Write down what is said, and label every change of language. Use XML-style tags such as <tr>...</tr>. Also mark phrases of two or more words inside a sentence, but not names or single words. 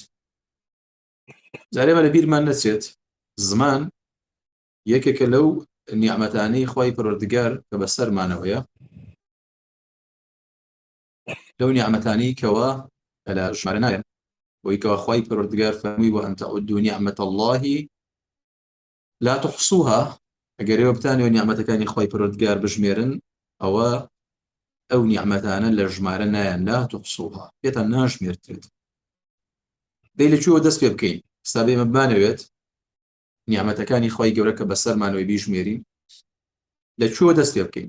<ckb>جارێمە لە بیرمان نەچێت زمان یەکێکە لەو نیعمەتانەی خوای پەروەردگار کە بەسەرمانەوەیە، لەو نیعمەتانەی کەوە لە ژمارە نایەن، بۆی کەوە خوای پەروەردگار فەرمووی</ckb> <ar>وەئەن تەعودوا نیعمەت الله لا تحصوها.</ar> <ckb>ئەگەر ئێوە بتانەوە نیعمەتەکانی خوای پەروەردگار بژمێرن، ئەوە ئەو نیعمەتانە لە ژمارە نایەن،</ckb> <ar>لا تحصوها،</ar> <ckb>پێتان ناژمێرترێت. دەی لەکوێوە دەست پێ بکەین؟ ئێستا ئێمە بمانەوێت نیعمەتەکانی خوای گەورە کە بەسەرمانەوەی بیژمێرین، لەکوێوە دەست پێ بکەین؟</ckb>